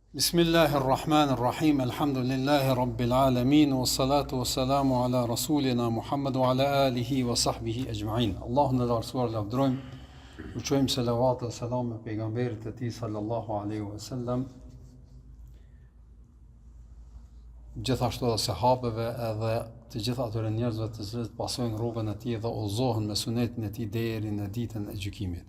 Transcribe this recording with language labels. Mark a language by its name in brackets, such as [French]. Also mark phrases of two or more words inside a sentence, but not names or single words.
[Arabic] بسم الله الرحمن الرحيم، الحمد لله رب العالمين، والصلاة والسلام على رسولنا محمد وعلى آله وصحبه أجمعين. [Albanian] Allahun e lartësuar lavdrojmë, u çojmë selavat dhe selam me pejgamberit e tij [Arabic] صلى الله عليه وسلم, [Albanian] gjithashtu edhe sahabeve edhe të gjithë atyre njerëzve të cilët pasojnë rrugën e tij dhe udhëzohen me sunetin e tij deri në ditën e gjykimit.